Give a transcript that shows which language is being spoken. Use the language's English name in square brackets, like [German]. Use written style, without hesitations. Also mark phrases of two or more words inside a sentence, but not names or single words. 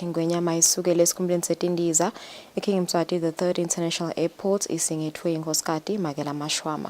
[Swati] Ingwenyama isukele esikhumulweni setindiza eKing Mswati the 3rd International Airport isingethwe inkosikazi Makela Mashwama.